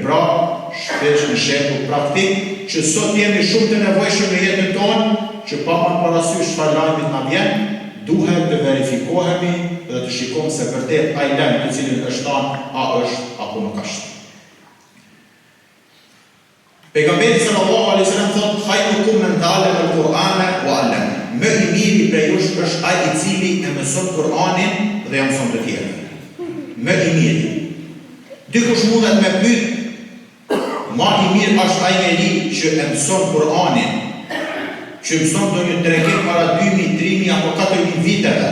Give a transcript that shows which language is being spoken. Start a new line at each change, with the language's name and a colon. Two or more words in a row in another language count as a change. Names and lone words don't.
Albanian: Pra, shpesh në shembull praktik që sot jemi shumë të nevojshëm në jetën tonë, që pa marrë parasysh çfarë lajmit na vjen, duhet të verifikohemi dhe të shikojmë se vërtet ai lajm të cilin është thënë a është apo nuk është.
Arabic: Pejgamberi صلى الله عليه وسلم thotë خيركم من تعلم القرآن وعلمه.
Albanian: Më i miri prej jush është ai i cili e mëson Kur'anin dhe ja mëson të tjerët. Më i miri. Dikush mundet me pyet, më i mirë është ai njeri që e mëson Kur'anin, që mëson ndonjë tregim para 2000, 3000 apo 4000 viteve.